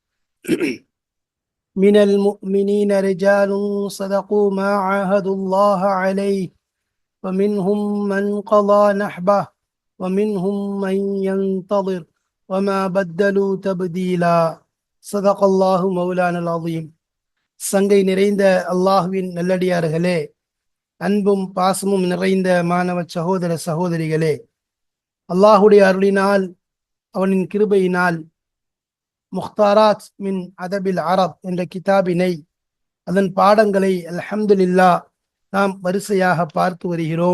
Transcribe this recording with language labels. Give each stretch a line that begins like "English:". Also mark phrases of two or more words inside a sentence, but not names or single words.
Arabic: من المؤمنين رجال صدقوا ما عاهدوا الله عليه، ومنهم من قضى نحبه ومنهم من ينتظر وما بدلوا تبديلا. صدق الله مولانا العظيم.
Tamil: சங்கை நிறைந்த அல்லாஹுவின் நல்லடியார்களே, அன்பும் பாசமும் நிறைந்த மாணவ சகோதர சகோதரிகளே, அல்லாஹுடைய அருளினால் அவனின் கிருபையினால் முக்தாராத் மின் அதபில் அரப் என்ற கிதாபினை, அதன் பாடங்களை அல்ஹம்துலில்லாஹ் நாம் வரிசையாக பார்த்து வருகிறோம்.